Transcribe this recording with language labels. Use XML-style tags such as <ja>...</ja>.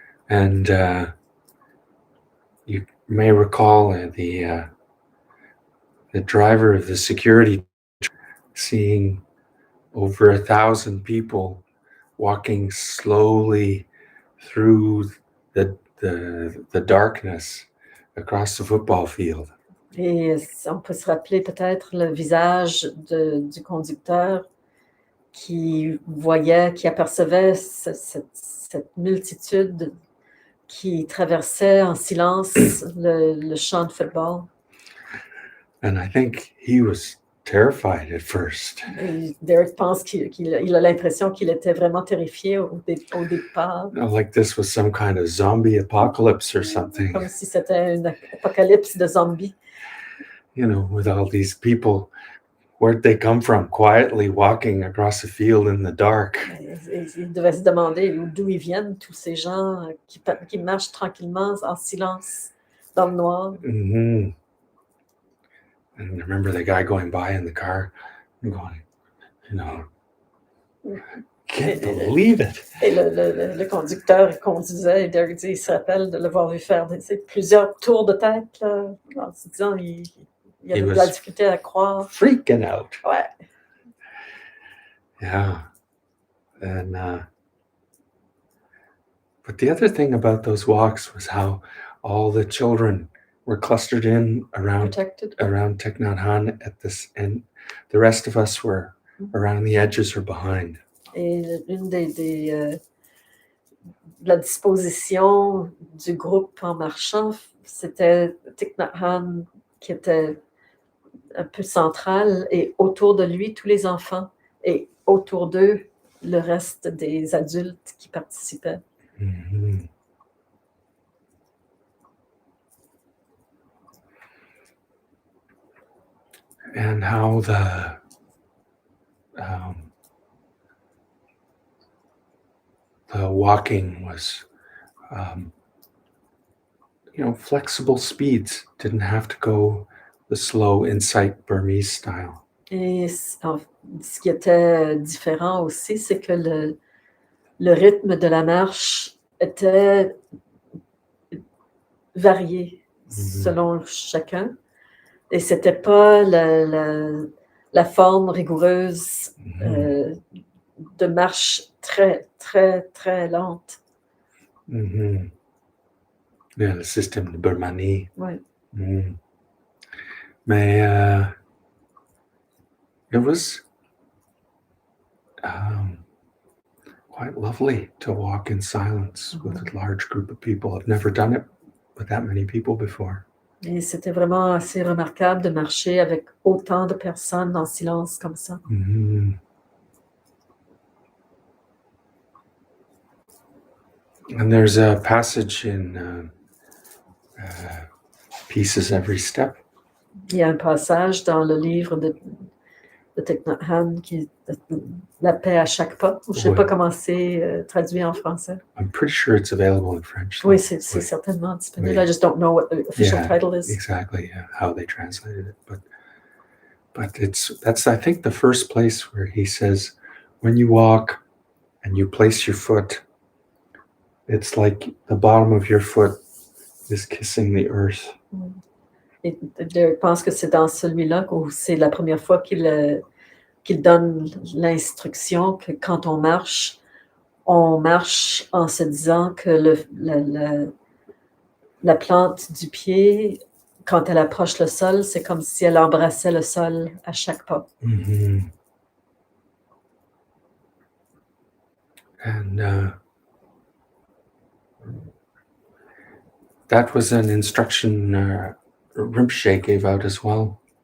<en>And you may recall the driver of the security seeing over 1,000 people walking slowly through the darkness across the football field.</en> <fr>Et on peut se rappeler peut-être le visage du conducteur qui voyait, qui apercevait cette multitude qui traversait en silence le champ de football.</fr> <en>And I think he was terrified at first.</en> <fr>Et Derek pense qu'il a l'impression qu'il était vraiment terrifié au départ,</fr> <en>Like this was some kind of zombie apocalypse or something,</en> <fr>comme si c'était une apocalypse de zombies.</fr> <en>with all these people. Where'd they come from? Quietly walking across the field in the dark.</en> <fr>Et il devait se demander d'où ils viennent, tous ces gens qui marchent tranquillement en silence dans le noir. Mm-hmm.</fr> <en>And I remember the guy going by in the car and going, can't believe it.</en> <fr>Et le conducteur il conduisait, et Derek dit, il se rappelle de l'avoir vu faire plusieurs tours de tête, là, en se disant il avait de la difficulté à croire.</fr> <en>Freaking out.</en> <fr>Ouais.</fr> <en>Yeah. And but the other thing about those walks was how all the children were clustered in around Thich Nat Hanh at this, and the rest of us were around the edges or behind.</en> <fr>Et une la disposition du groupe en marchant, c'était Thich Nat Hanh qui était un peu central, et autour de lui, tous les enfants, et autour d'eux, le reste des adultes qui participaient. Mm-hmm.</fr> <en>And how the walking was, flexible speeds. Didn't have to go the slow insight Burmese style.</en> <fr>Et ce qui était différent aussi, c'est que le rythme de la marche était varié selon chacun. Et c'était pas la forme rigoureuse de marche très, très, très lente. Mm-hmm. Yeah, le système de Birmanie. Oui. Mm. Mais</fr> <en>it was quite lovely to walk in silence with a large group of people. I've never done it with that many people before.</en> <fr>Et c'était vraiment assez remarquable de marcher avec autant de personnes en silence comme ça. Mm-hmm.</fr> <en>And there's a passage in Pieces Every Step.</en> <fr>Il y a un passage dans le livre de Thich Nat Hanh qui est La paix à chaque pas. Je ne sais pas comment c'est traduit en français.</fr> <en>I'm pretty sure it's available in French.</en> <fr>Oui, c'est certainement disponible.</fr> <en>I just don't know what the official title is. Exactly, how they translated it. But that's I think the first place where he says, when you walk and you place your foot, it's like the bottom of your foot is kissing the earth.</en> <fr>Et je pense que c'est dans celui-là où c'est la première fois qu'il donne l'instruction que quand on marche en se disant que la plante du pied, quand elle approche le sol, c'est comme si elle embrassait le sol à chaque pas. Mm-hmm.</fr> <en>And that was an instruction Rinpoche gave out as well.</en>